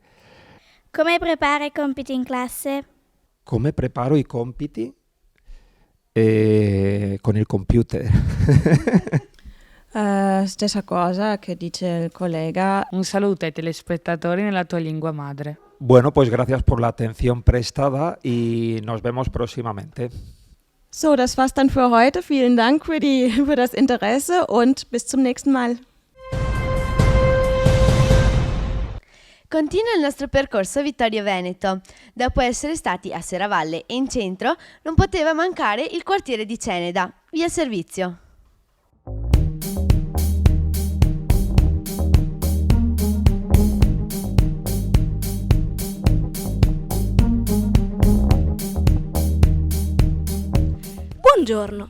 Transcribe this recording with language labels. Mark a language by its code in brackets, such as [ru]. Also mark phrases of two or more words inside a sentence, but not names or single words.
[it] Come prepari i compiti in classe? Come preparo i compiti? Con il computer. Stessa cosa che dice il collega. Un saluto ai telespettatori nella tua lingua madre. [es] Bueno, pues gracias por la atención prestada y nos vemos próximamente. [de] So, das war's dann für heute. Vielen Dank für das Interesse und bis zum nächsten Mal. [it] Continua il nostro percorso a Vittorio Veneto. Dopo essere stati a Serravalle e in centro, non poteva mancare il quartiere di Ceneda, via Servizio. Buongiorno.